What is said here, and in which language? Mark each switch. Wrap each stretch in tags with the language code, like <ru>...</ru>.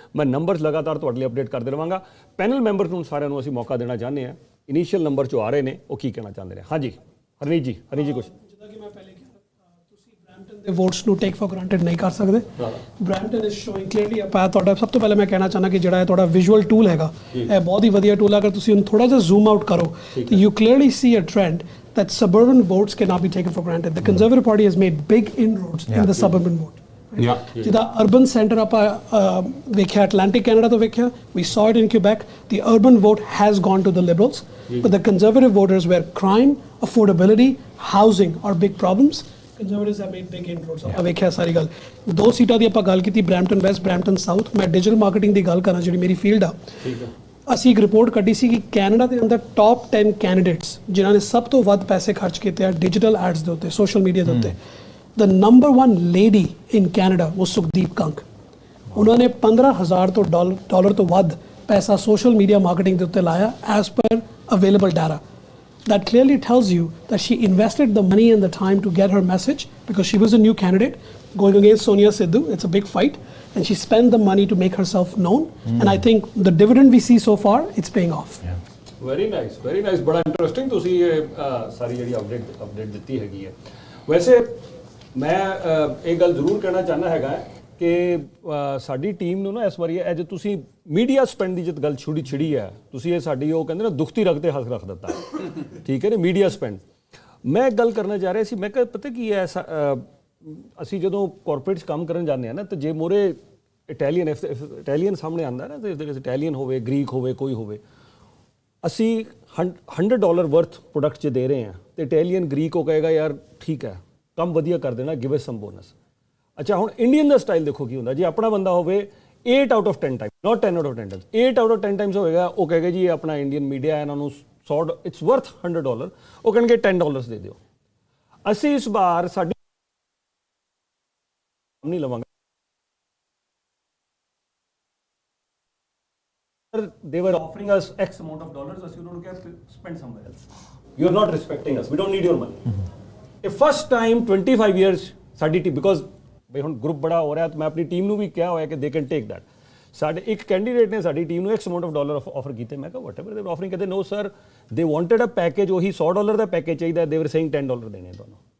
<pa>ਮੈਂ ਨੰਬਰਸ ਲਗਾਤਾਰ ਤੁਹਾਡੇ ਲਈ ਅਪਡੇਟ ਕਰਦੇ ਰਹਾਂਗਾ। ਪੈਨਲ ਮੈਂਬਰ ਨੂੰ ਸਾਰਿਆਂ ਨੂੰ ਅਸੀਂ ਮੌਕਾ ਦੇਣਾ ਚਾਹੁੰਦੇ ਹਾਂ। ਇਨੀਸ਼ੀਅਲ ਨੰਬਰ 'ਚੋਂ ਆ ਰਹੇ ਨੇ, ਉਹ ਕੀ ਕਹਿਣਾ ਚਾਹੁੰਦੇ ਨੇ। ਹਾਂਜੀ ਹਰਨੀਤ ਜੀ ਕੁਛ। ਜਿੱਦਾਂ ਕਿ ਮੈਂ ਪਹਿਲੇ ਕਿਹਾ, ਤੁਸੀਂ ਬਰੈਂਪਟਨ ਦੇ ਵੋਟਸ ਨੂੰ ਟੇਕ ਫॉर ਗ੍ਰਾਂਟਡ ਨਹੀਂ ਕਰ ਸਕਦੇ।</pa> <en>Brampton is showing clearly</en> <pa>ਆਪਾਂ ਤੁਹਾਡਾ ਸਭ ਤੋਂ ਪਹਿਲਾਂ ਮੈਂ ਕਹਿਣਾ ਚਾਹੁੰਦਾ ਕਿ ਜਿਹੜਾ ਹੈ ਤੁਹਾਡਾ ਵਿਜ਼ੂਅਲ ਟੂਲ ਹੈਗਾ, ਇਹ ਬਹੁਤ ਹੀ ਵਧੀਆ ਟੂਲ ਹੈ। ਅਗਰ ਤੁਸੀਂ ਉਹਨੂੰ ਥੋੜਾ ਜਿਹਾ ਜ਼ੂਮ ਆਊਟ ਕਰੋ ਤਾਂ</pa> <en>You clearly see a trend that suburban votes cannot be taken for granted. The Conservative Party has made big inroads in the suburban vote.</en> <pa>ਜਿੱਦਾਂ ਅਰਬਨ ਸੈਂਟਰ ਆਪਾਂ ਵੇਖਿਆ ਅਟਲਾਂਟਿਕ ਕੈਨੇਡਾ ਤੋਂ ਵੇਖਿਆ,</pa> <en>we saw it in Quebec. The urban vote has gone to the Liberals, but the Conservative voters where crime, affordability, housing are big problems. Conservatives have made big inroads.</en> <pa>ਆਪਾਂ ਵੇਖਿਆ ਸਾਰੀ ਗੱਲ। 2 ਸੀਟਾਂ ਦੀ ਆਪਾਂ ਗੱਲ ਕੀਤੀ, Brampton West, Brampton south. ਮੈਂ digital marketing ਦੀ ਗੱਲ ਕਰਾਂ ਜਿਹੜੀ ਮੇਰੀ ਫੀਲਡ ਆ, ਅਸੀਂ ਇੱਕ ਰਿਪੋਰਟ ਕੱਢੀ ਸੀ ਕਿ ਕੈਨੇਡਾ ਦੇ ਅੰਦਰ ਟੌਪ 10 ਕੈਂਡੀਡੇਟਸ ਜਿਨ੍ਹਾਂ ਨੇ ਸਭ ਤੋਂ ਵੱਧ ਪੈਸੇ ਖਰਚ ਕੀਤੇ ਆ ਡਿਜੀਟਲ ਐਡਸ ਦੇ ਉੱਤੇ, ਸੋਸ਼ਲ ਮੀਡੀਆ ਦੇ ਉੱਤੇ।</pa> <en>The number 1 lady in Canada ਉਹ ਸੁਖਦੀਪ ਕੰਗ।</en> <pa>ਉਹਨਾਂ ਨੇ $15,000 ਡਾਲਰ ਤੋਂ ਵੱਧ ਪੈਸਾ ਸੋਸ਼ਲ ਮੀਡੀਆ ਮਾਰਕੀਟਿੰਗ ਦੇ ਉੱਤੇ ਲਾਇਆ</pa> <en>As per available data. that clearly tells you that she invested the money and the time to get her message, because she was a new candidate going against Sonia Sidhu. It's a big fight, and she spent the money to make herself known. And I think the dividend we see so far, it's paying off.</en> <pa>Very nice ਬੜਾ interesting ਤੁਸੀਂ ਇਹ ਸਾਰੀ ਜਿਹੜੀ update ਦਿੱਤੀ ਹੈਗੀ ਹੈ। ਵੈਸੇ ਮੈਂ ਇਹ ਗੱਲ ਜ਼ਰੂਰ ਕਹਿਣਾ ਚਾਹੁੰਦਾ ਹੈਗਾ ਕਿ ਸਾਡੀ ਟੀਮ ਨੂੰ ਨਾ ਇਸ ਵਾਰੀ ਅੱਜ ਤੁਸੀਂ ਮੀਡੀਆ ਸਪੈਂਡ ਦੀ ਜਦ ਗੱਲ ਛਿੜੀ ਹੈ, ਤੁਸੀਂ ਇਹ ਸਾਡੀ ਉਹ ਕਹਿੰਦੇ ਨਾ ਦੁਖਤੀ ਰੱਖ ਤੇ ਹੱਥ ਰੱਖ ਦਿੱਤਾ, ਠੀਕ ਹੈ ਨਾ, ਮੀਡੀਆ ਸਪੈਂਡ। ਮੈਂ ਇੱਕ ਗੱਲ ਕਰਨਾ ਚਾਹ ਰਿਹਾ ਸੀ, ਮੈਂ ਕਿਹਾ ਪਤਾ ਕੀ ਹੈ, ਅਸੀਂ ਜਦੋਂ ਕਾਰਪੋਰੇਟ 'ਚ ਕੰਮ ਕਰਨ ਜਾਂਦੇ ਹਾਂ ਨਾ, ਤਾਂ ਜੇ ਮੋਰੇ ਇਟਾਲੀਅਨ ਸਾਹਮਣੇ ਆਉਂਦਾ ਨਾ, ਤੇ ਇਟਾਲੀਅਨ ਹੋਵੇ, ਗ੍ਰੀਕ ਹੋਵੇ, ਕੋਈ ਹੋਵੇ, ਅਸੀਂ $100 ਵਰਥ ਪ੍ਰੋਡਕਟ 'ਚ ਦੇ ਰਹੇ ਹਾਂ, ਤੇ ਇਟਾਲੀਅਨ ਗ੍ਰੀਕ ਉਹ ਕਹੇਗਾ ਯਾਰ ਠੀਕ ਹੈ ਕੰਮ ਵਧੀਆ ਕਰ ਦੇਣਾ,</pa> <en>Give us some bonus.</en> <pa>ਅੱਛਾ ਹੁਣ ਇੰਡੀਅਨ ਦਾ ਸਟਾਈਲ ਦੇਖੋ ਕੀ ਹੁੰਦਾ, ਜੇ ਆਪਣਾ ਬੰਦਾ ਹੋਵੇ 8 out of 10 time, not 10 out of 10 time, 8 out of 10 Times ਹੋਏਗਾ, ਉਹ ਕਹੇਗਾ ਜੀ ਆਪਣਾ ਇੰਡੀਅਨ ਮੀਡੀਆ ਇਹਨਾਂ ਨੂੰ</pa> <en>it's worth</en> <pa>$100, ਉਹ ਕਹਿਣਗੇ $10 ਦੇ ਦਿਓ। ਅਸੀਂ ਇਸ ਵਾਰ ਸਾਡੀ ਨਹੀਂ ਲਵਾਂਗੇ,</pa> <en>they were offering us X amount of dollars,</en> <pa>ਅਸੀਂ ਉਹਨਾਂ ਨੂੰ ਕਿਹਾ</pa> <en>spend somewhere else, you are not respecting us, we don't need your money.</en> <pa>ਇਹ first time 25 years ਸਾਡੀ ਟੀਮ, ਬਿਕੋਜ਼ ਬਈ ਹੁਣ ਗਰੁੱਪ ਬੜਾ ਹੋ ਰਿਹਾ, ਤਾਂ ਮੈਂ ਆਪਣੀ ਟੀਮ ਨੂੰ ਵੀ ਕਿਹਾ ਹੋਇਆ ਕਿ</pa> <en>they can take that।</en> <pa>ਸਾਡੇ ਇੱਕ ਕੈਂਡੀਡੇਟ ਨੇ ਸਾਡੀ ਟੀਮ ਨੂੰ X amount of dollar offer ਕੀਤੇ, ਮੈਂ ਕਿਹਾ</pa> <en>whatever they were offering,</en> <pa>ਕਹਿੰਦੇ</pa> <en>no sir they wanted a package,</en> <pa>ਉਹੀ $100 ਦਾ ਪੈਕੇਜ ਚਾਹੀਦਾ,</pa> <en>they were saying</en> <pa>$10 ਦੇਣੇ ਤੁਹਾਨੂੰ।</pa>